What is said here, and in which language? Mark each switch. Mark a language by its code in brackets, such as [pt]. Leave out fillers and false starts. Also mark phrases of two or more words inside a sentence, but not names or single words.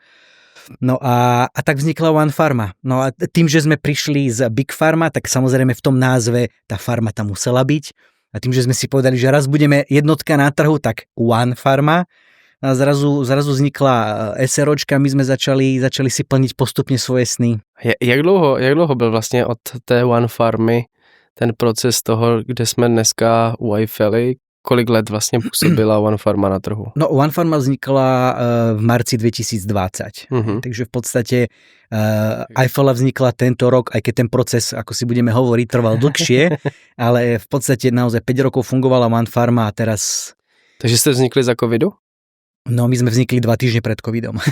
[sk] No a tak vznikla One Pharma. No a tým, že sme prišli z Big Pharma, tak samozrejme v tom názve tá farma tam musela byť. A tým, že sme si povedali, že raz budeme jednotka na trhu, tak One Pharma. A zrazu vznikla SROčka, my sme začali si plniť postupne svoje sny. [cs] Jak dlouho byl vlastně od té One Pharmy ten proces toho, kde jsme dneska u Eiffely? Kolik let vlastně působila One Pharma na trhu? No, [sk] One Pharma vznikla v marci 2020. Takže v podstate Eiffela vznikla tento rok, aj keď ten proces, ako si budeme hovoriť, trval dlhšie, ale v podstate naozaj 5 rokov fungovala One Pharma a teraz... Takže ste vznikli za covidu? No, my sme vznikli 2 týždne pred covidom.